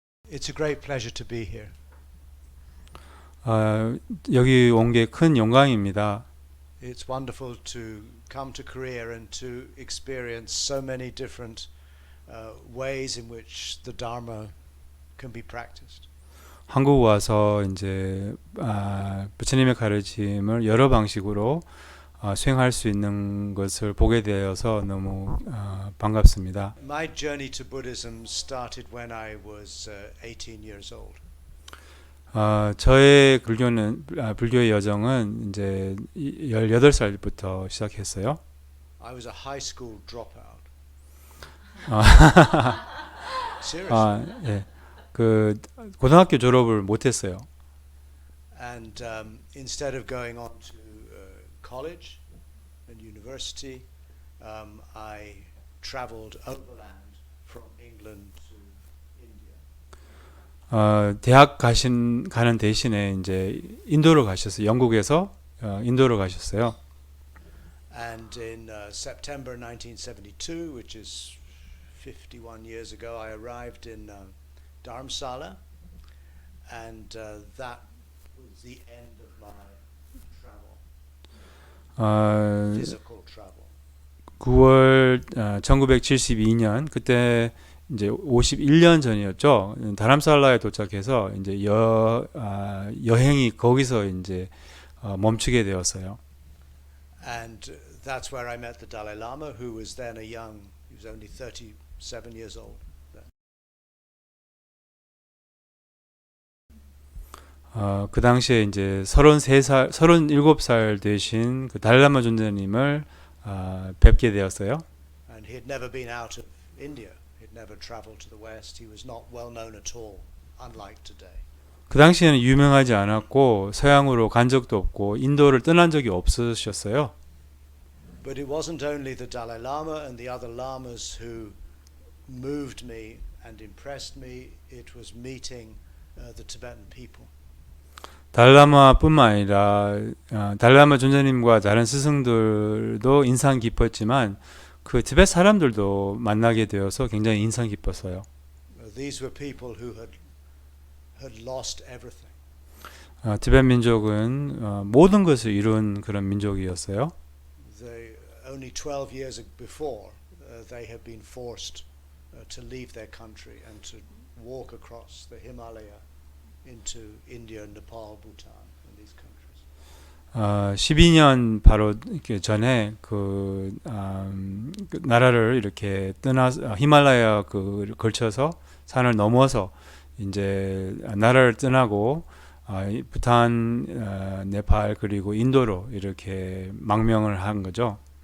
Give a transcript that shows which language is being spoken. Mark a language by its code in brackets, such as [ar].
[en] It's a great pleasure to be here. [ko] 여기 온 게 큰 영광입니다. [en] It's wonderful to come to Korea and to experience so many different ways in which the Dharma can be practiced. [ko] 한국 와서 이제 부처님의 가르침을 여러 방식으로 수행할 수 있는 것을 보게 되어서 너무 반갑습니다. [en] My journey to Buddhism started when I was 18 years old. [ko] 저의 불교의 여정은 이제 18살부터 시작했어요. [en] I was a high school dropout. Seriously. [ko] 예. 그 고등학교 졸업을 못 했어요. [en] And instead of going on to college and university, I traveled overland from England to India. [ko] 대학 가는 대신에 이제 인도로 가셨어요. 영국에서 인도로 가셨어요. [en] And in September 1972, which is 51 years ago, I arrived in Dharamsala, and that was the end of my travel, physical travel. [ko] 9월 1972년 그때 이제 51년 전이었죠. 다람살라에 도착해서 이제 여행이 거기서 이제 멈추게 되었어요. [en] And that's where I met the Dalai Lama, who was then he was only 37 years old. [ko] 그 당시에 이제 33살, 37살 되신 그 달라마 존자님을 뵙게 되었어요. [en] And he had never been out of India. He had never traveled to the West. He was not well known at all, unlike today. [ko] 그 당시에는 유명하지 않았고 서양으로 간 적도 없고 인도를 떠난 적이 없으셨어요. [en] But it wasn't only the Dalai Lama and the other lamas who moved me and impressed me. It was meeting the Tibetan people. [ko] 달라마뿐만 아니라 달라마 존자님과 다른 스승들도 인상 깊었지만 그 티베트 사람들도 만나게 되어서 굉장히 인상 깊었어요. [en] These were people who had lost everything. [ko] 티베트 민족은 모든 것을 이룬 그런 민족이었어요. [en] They, only 12 years before, they had been forced to leave their country and to walk across the Himalaya into India, Nepal, Bhutan, and these countries. [ko] 12년 바로 전에 그 나라를 이렇게 떠나 히말라야 걸쳐서 산을 넘어서 이제 나라를 떠나고 부탄, 네팔 그리고 인도로 이렇게 망명을 한 거죠.